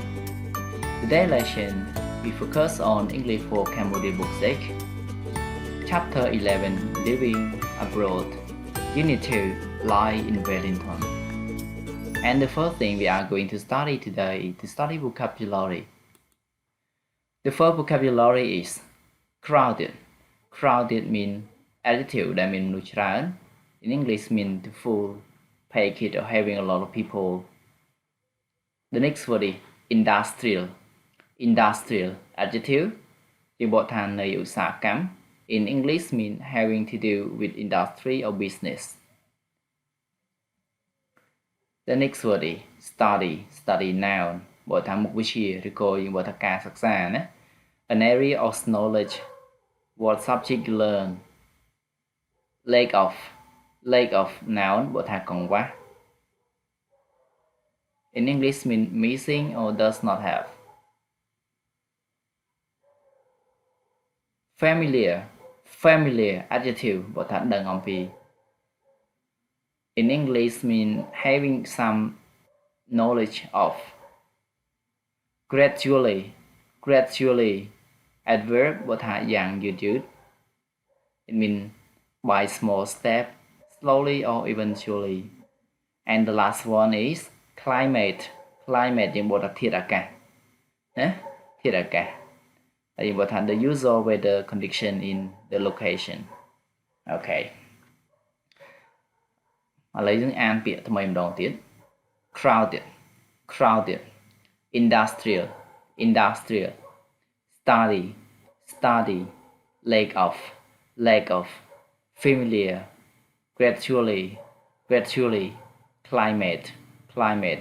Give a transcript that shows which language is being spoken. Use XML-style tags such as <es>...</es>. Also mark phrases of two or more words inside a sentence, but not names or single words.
<en>Today's lesson, we focus on English for Cambodia book 6, Chapter 11, Living Abroad, Unit 2, Life in Wellington. And the first thing we are going to study today is to study vocabulary. The first vocabulary is crowded. Crowded means attitude that means</en> <km>មនុស្សច្រើន</km> <en>in English means the full package or having a lot of people. The next word is industrial. Industrial adjective</en> <km>យើងបកថានៃឧស្សាហកម្ម</km> <en>in English means having to do with industry or business. The next word is study. Study noun</en> <km>បកថាមុខវិជ្ជាឬក៏យើងបកថាការសិក្សាណា</km> <en>an area of knowledge what subject you learn. Lack of noun</en> <km>បកថាកង្វះ</km> <en>in English means missing or does not have. Familiar adjective</en> <km>បកថាដឹងអំពី</km> <en>in English means having some knowledge of. Gradually adverb</en> <km>បកថាយ៉ាងយឺតៗ</km> <en>it means by small step, slowly or eventually. And the last one is climate. Climate</en> <km>យើងបកថាធាតុអាកាសណាធាតុអាកាសហើយយើងបកថា</km> <en>the usual weather condition in the location. Okay.</en> <km>ឥឡូវយើងអានពាក្យថ្មីម្ដងទៀត</km> <en>crowded industrial study lack of familiar gradually climate.</en>